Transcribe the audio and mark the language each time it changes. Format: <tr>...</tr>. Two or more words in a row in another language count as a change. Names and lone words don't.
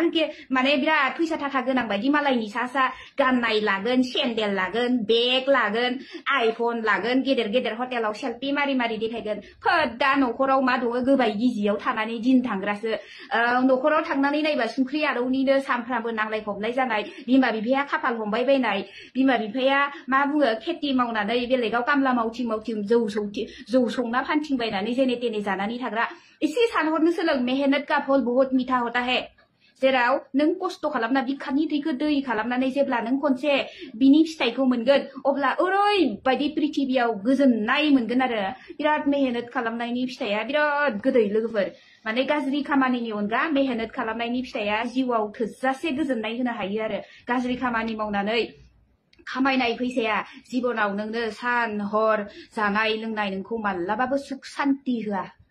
<brx>माने बिराद फैसा थाखा गोनां बायदि मालायनि सा गाननाय लागोन सेन्देल लागोन बेग लागोन आइफन लागोन गेदेर हटेलाव सेल्फि मारि देखायगोन दा न'खराव मा दङ गोबाय गिजियाव थानानै दिन थांग्रासो न'खराव थांनानै नायबा संख्रि आरौनिनो सानफ्रामबो नांलाय खमलाय जानाय बिमा बिफाया खाफाल हमबाय बायनाय बिमा बिफाया मा बुङो खेथि मावनानै बेलेगाव कामला मावथिं जौ संना फानथिंबायनानै जेने तेने जानानै थाग्रा एसे सानहरनो सोलों</brx> <hi>मेहनत का फल बहुत मीठा होता है</hi> <brx>जेराव नों खस्थ' खालामना बिखानि दैखौ दै खालामनानै जेब्ला नों खनसे बिनि फिथाइखौ मोनगोन अब्ला ओरैबायदि पृथिबियाव गोजोननाय मोनगोन आरो बिराद मेहनत खालामनायनि फिथाइया बिराद गोदै लोगोफोर माने गाज्रि खामानिनि अनगा मेहनत खालामनायनि फिथाइया जिउआव थोजासे गोजोननाय होनो हायो आरो गाज्रि खामानि मावनानै खामायनाय फैसाया जिबनाव नोंनो सान हर जानाय लोंनाय नोंखौ मालाबाबो सुख सान्ति होआ</brx>